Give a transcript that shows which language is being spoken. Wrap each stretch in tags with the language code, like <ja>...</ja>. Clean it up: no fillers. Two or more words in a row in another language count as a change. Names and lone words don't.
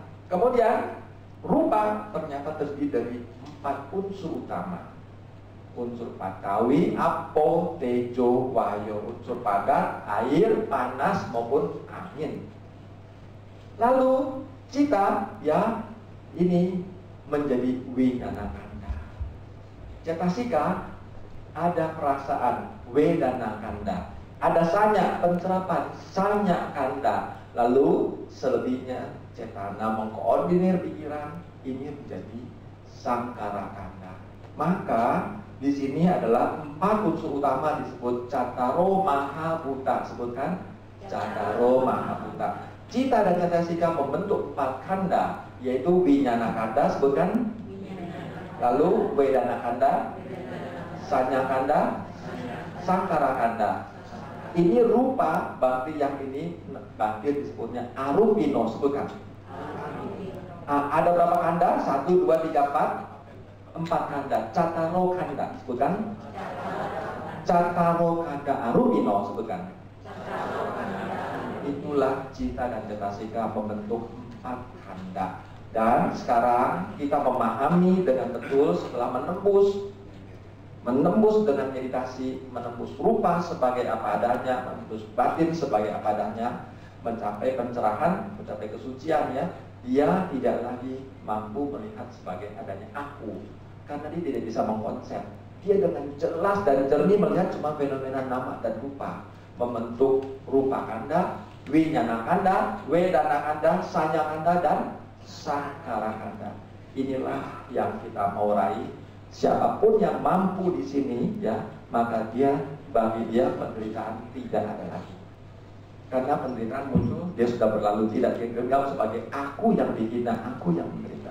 <id>Kemudian rupa ternyata terdiri dari 4 unsur utama.</id> <pi>Unsur patawi, apo, tejo, wayo.</pi> <id>Unsur padat, air, panas maupun angin. Lalu cita, ya ini menjadi</id> <pi>winyana kanda.</pi> <id>Cetasika ada perasaan,</id> <pi>wedana kanda.</pi> <id>Ada sanya, pencerapan,</id> <pi>sanya kanda.</pi> <id>Lalu selebihnya cetana mengkoordinir pikiran, ini menjadi</id> <pi>sangkara kanda.</pi> <id>Maka di sini adalah 4 unsur utama disebut</id> <pi>Cataro Mahabhuta.</pi> <id>Sebutkan</id> <pi>Cataro Mahabhuta.</pi> <id>Cita dan cetasika membentuk 4 kanda, yaitu</id> <pi>winyana kanda.</pi> <id>Sebutkan.</id> <pi>Lalu wedana kanda, sanya kanda, sangkara kanda.</pi> <id>Ini rupa bakti yang ini bakti disebutnya arupino. Sebutkan. Ada berapa kanda? 1, 2, 3, 4 kanda.</id> <pi>Cataro kanda.</pi> <id>Sebutkan.</id> <pi>Cataro kanda arupino.</pi> <id>Sebutkan. Itulah cita dan cetasika membentuk 4 kanda. Dan sekarang kita memahami dengan betul setelah menembus dengan meditasi, menembus rupa sebagai apa adanya, menembus batin sebagai apa adanya, mencapai pencerahan, mencapai kesucian, ya. Dia tidak lagi mampu melihat sebagai adanya aku, karena dia tidak bisa mengkonsep. Dia dengan jelas dan jernih melihat cuma fenomena nama dan rupa, membentuk</id> <pi>rupa kanda, winyana kanda, wedana kanda, sanya kanda, dan sangkara kanda.</pi> <id>Inilah yang kita mau raih. Siapapun yang mampu di sini, ya, maka bagi dia penderitaan tidak ada lagi. Karena penderitaan muncul, dia sudah berlalu, tidak dianggap sebagai aku yang dihina, aku yang menderita.</id>